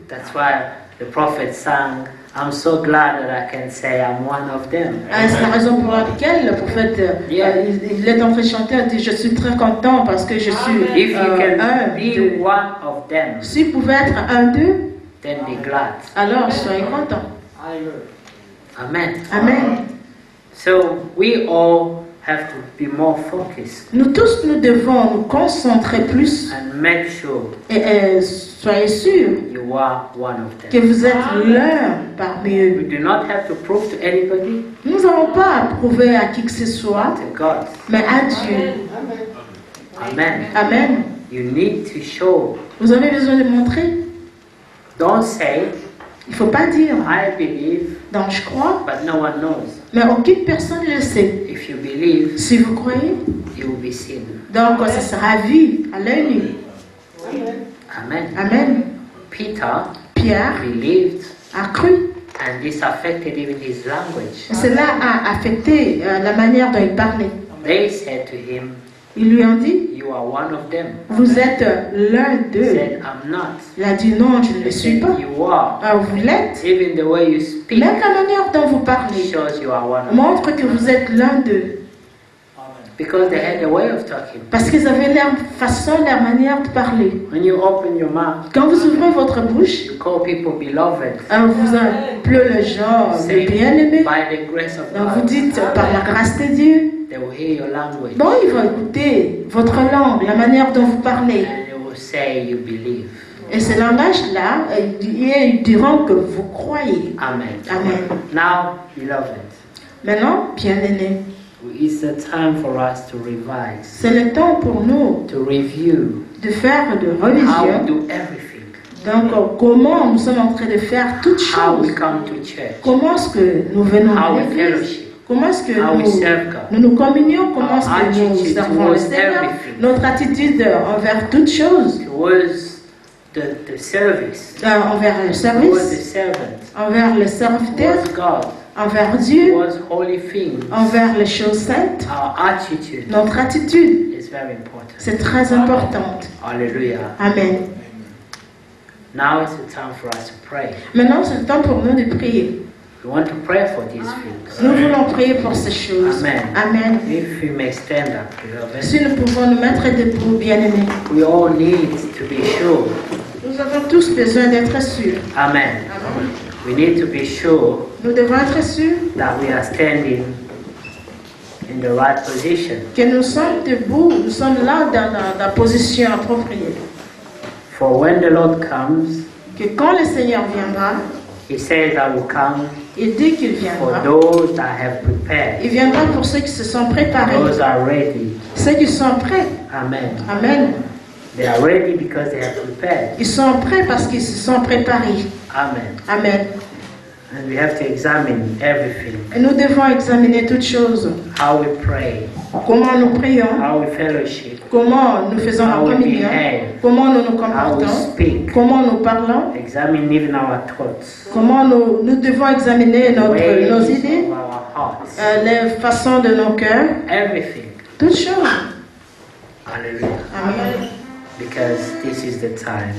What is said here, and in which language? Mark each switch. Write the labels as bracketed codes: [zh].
[en] That's why the prophet sang, I'm so glad that I can say I'm one of them. [fr] C'est la raison pour laquelle le prophète il est en train de chanter, il dit je suis très content parce que je suis [en] If you can [fr] un [en] be [fr] d'eux. [en] one of them, [fr] Si vous pouvez être un d'eux, [en] then be glad. [fr] alors soyez contents. Amen. Amen. [en] So we all have to be more focused [fr] Nous tous, nous devons nous concentrer plus [en] and make sure [fr] et soyez sûrs [en] you are one of [fr] que [en] them. [fr] vous êtes l'un parmi eux. [en] We do not have to prove to anybody, [fr] Nous n'avons pas à prouver à qui que ce soit, [en] to God. [fr] mais à Dieu. Amen. Amen. [en] You need to show. [fr] Vous avez besoin de montrer. [en] Don't say, [fr] Il ne faut pas dire, [en] I believe, [fr] donc je crois, [en] but no one knows. [fr] mais aucune personne ne le sait. [en] If you believe, [fr] Si vous croyez, [en] you will be seen. [fr] donc ça sera vu à l'œil nu. Amen. Amen. [en] Peter [fr] Pierre [en] believed, [fr] a cru. [en] and this affected even his language. [fr] Cela a affecté la manière dont il parlait. [en] They said to him, [fr] Ils lui ont dit, [en] you are one of them. [fr] vous êtes l'un [en] He [fr] d'eux. [en] said, I'm not. [fr] Il a dit, non, je ne [en] They [fr] le suis [en] said, [fr] pas. [en] you are. [fr] Vous l'êtes. [en] Even the way you speak [fr] Même la manière dont vous parlez [en] shows you are one of them. [fr] montre que vous êtes l'un d'eux. [en] Because they had a way of talking. [fr] Parce qu'ils avaient leur façon, leur manière de parler. [en] When you open your mouth, [fr] Quand vous ouvrez votre bouche, [en] you call people beloved. [fr] vous appelez les gens [en] Say, [fr] les bien-aimés. [en] by the grace of [fr] Donc vous [en] God, [fr] dites, par la grâce de Dieu. [en] they will hear your language. [fr] Bon, ils vont écouter votre langue, la manière dont vous parlez. [en] And they will say you believe. [fr] Et ce langage-là, ils diront que vous croyez. Amen. Amen. [en] Now, beloved, [fr] Maintenant, bien-aimés, [en] it's the time for us to revise, [fr] c'est le temps pour nous [en] to review [fr] de faire de [en] how we [fr] religion. [en] do everything, [fr] Donc, comment nous sommes en train de faire toutes [en] how we [fr] choses. [en] come to church, [fr] Comment est-ce que nous venons à [en] how we [fr] l'église? [en] fellowship, [fr] Comment est-ce que [en] how we serve God, [fr] nous nous communions? Comment est-ce que nous [en] attitude [fr] servons le [en] towards [fr] Seigneur? [en] everything. [fr] Notre attitude envers toutes choses, [en] towards the service, [fr] envers le [en] towards the [fr] service, [en] servant, [fr] envers le serviteur, [en] towards God, [fr] envers Dieu, [en] towards holy things. [fr] envers les choses saintes. [en] Our attitude [fr] Notre attitude, [en] is very important. [fr] c'est très important. Hallelujah. Amen. [en] Now is the time for us to pray. [fr] Maintenant, c'est le temps pour nous de prier. [en] We want to pray for these things. [fr] Nous voulons prier pour ces choses. Amen. Amen. [en] If we may stand up, beloved. [fr] Si nous pouvons nous mettre debout, bien-aimés. [en] We all need to be sure. [fr] Nous avons tous besoin d'être sûrs. [en] Amen. We need to be sure [fr] Nous devons être sûrs [en] that we are standing in the right position. [fr] que nous sommes debout, nous sommes là dans la position appropriée. [en] For when the Lord comes, [fr] Que quand le Seigneur viendra, [en] He says, I will come [fr] il dit qu'il [en] for [fr] viendra. [en] those that have prepared, [fr] Il viendra pour ceux qui se sont préparés, [en] those are ready. [fr] ceux qui sont prêts. Amen. Amen. [en] They are ready because they have prepared. [fr] Ils sont prêts parce qu'ils se sont préparés. Amen. Amen. [en] And we have to examine everything. [fr] Et nous devons examiner toutes choses. [en] How we pray, [fr] Comment nous prions, [en] how we fellowship, [fr] comment nous faisons la [en] How we [fr] communion, [en] behave. [fr] comment nous nous [en] how we [fr] comportons, [en] speak. [fr] comment nous parlons, [en] Examine even our thoughts, [fr] comment nous devons examiner nos [en] ways [fr] idées, [en] of our hearts, [fr] les façons de nos cœurs, [en] everything. [fr] toutes choses. Hallelujah. Amen. [en] Because this is the time.